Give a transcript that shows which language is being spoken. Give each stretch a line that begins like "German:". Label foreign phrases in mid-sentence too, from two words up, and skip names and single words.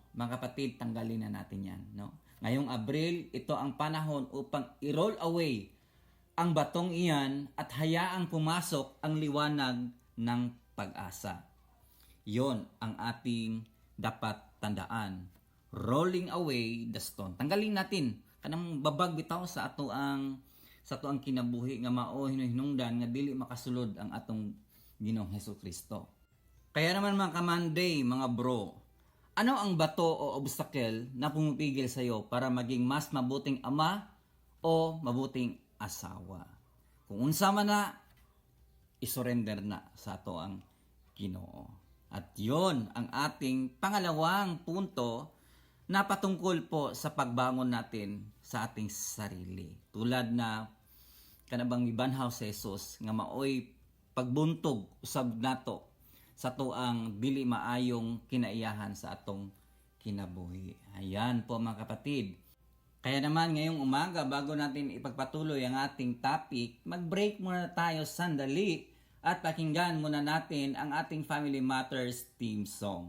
Filipino: Mga kapatid, tanggalin na natin yan. No? Ngayong Abril, ito ang panahon upang i-roll away ang batong iyan at hayaang pumasok ang liwanag ng pag-asa. Yon ang ating dapat tandaan.
English: Rolling away the stone.
Cebuano: Tanggalin natin kanang babag bitaw sa ato ang kinabuhi nga mao hinungdan nga dili makasulod ang atong Ginoong Hesukristo.
Filipino: Kaya naman mga kamanday, mga bro, ano ang bato o obstacle na pumipigil sa iyo para maging mas mabuting ama o mabuting asawa?
Cebuano: Kung unsa man na, isurrender na sa ato ang Ginoo.
Filipino: At yon ang ating pangalawang punto na patungkol po sa pagbangon natin sa ating sarili.
Cebuano: Tulad na kanabang gibanhaw sa Jesus nga maoy pagbuntog usab nato sa tuang dili maayong kinaiyahan sa atong kinabuhi.
Filipino: Ayan po mga kapatid. Kaya naman ngayong umaga bago natin ipagpatuloy ang ating topic, mag-break muna tayo sandali at pakinggan muna natin ang ating Family Matters theme song.